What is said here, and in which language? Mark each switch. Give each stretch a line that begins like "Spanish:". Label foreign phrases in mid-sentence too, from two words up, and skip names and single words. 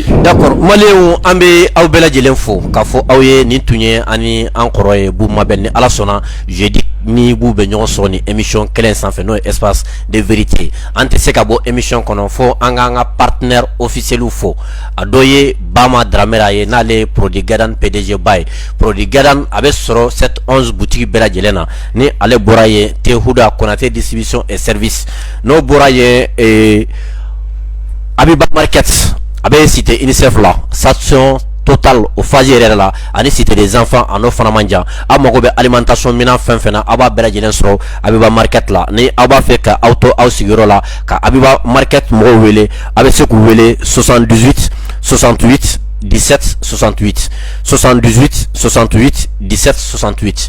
Bambara: d'accord maliyɛnw an bɛ aw bɛɛ lajɛlen fo k'a fɔ aw ye nin tun ye ani an kɔrɔ ye Bubu Mabel ni Ala sɔnna jeudi ni b'u bɛ ɲɔgɔn sɔrɔ ni émission kelen sanfɛ n'o ye
French: espace de vérité
Bambara: an tɛ se ka bɔ émission kɔnɔ fo an k'an ka
French: partenaire officiel
Bambara: fo a dɔ ye Bama Dramera ye n'ale ye Produit Gadan PDG ba ye Produit Gadan a bɛ sɔrɔ 711 boutique bɛɛ lajɛlen na ni ale bɔra ye Tehuda Konate
French: distribution et service
Bambara: n'o bɔra ye Abiba Market a bɛ cité UNICEF la station Total au phase yɛrɛ la ani cité des enfants en o fana man jan a mago bɛ alimentation minan fɛn fɛn na a b'a bɛɛ lajɛlen sɔrɔ Abiba Market la ni aw b'a fɛ ka aw to aw sigiyɔrɔ la ka Abiba Market mɔgɔw wele a bɛ se k'u wele 78 68 17 68 78 68 17 68